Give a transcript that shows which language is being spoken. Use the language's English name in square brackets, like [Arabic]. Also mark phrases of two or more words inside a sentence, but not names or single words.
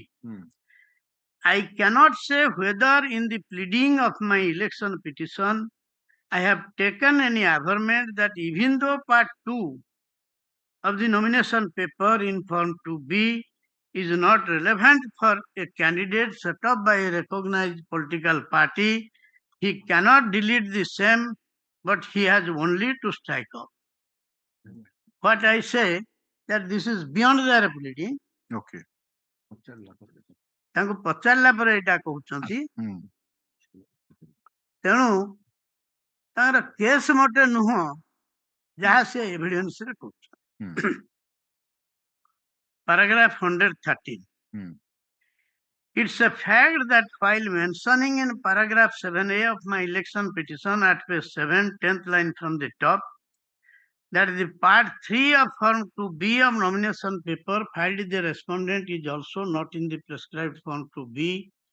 [English] I cannot say whether in the pleading of my election petition I have taken any averment that even though part 2 of the nomination paper in Form 2B is not relevant for a candidate set up by a recognized political party, he cannot delete the same, but he has only to strike off. What I say that this is beyond their pleading. okay. [Odia] ତାଙ୍କୁ ପଚାରିଲା ପରେ ଏଇଟା କହୁଛନ୍ତି, ତେଣୁ ତାଙ୍କର କେସ୍ ମୋଟେ ନୁହଁ ଯାହା ସେ ଏଭିଡେନ୍ସରେ କହୁଛନ୍ତି. [English] Paragraph 113. It's a fact that while mentioning in paragraph 7A of my election petition at page 7, 10th line from the top, that the part 3 of Form 2B of nomination paper filed the respondent is also not in the prescribed Form 2B.